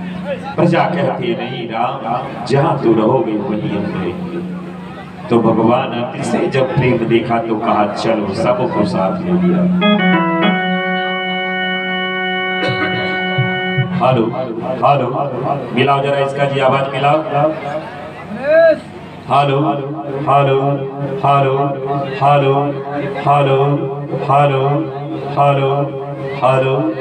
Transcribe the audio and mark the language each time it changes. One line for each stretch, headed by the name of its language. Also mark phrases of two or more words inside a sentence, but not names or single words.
Hindi: प्रजा कहती है नहीं राम जहां तू रहोगे वहीं हम रहेंगे। तो भगवान अति से जब प्रेम देखा तो कहा चलो सबको साथ ले लिया। हेलो हेलो मिलाओ जरा इसका जी आवाज मिलाओ। हेलो हेलो हेलो हेलो हेलो हेलो हेलो हेलो।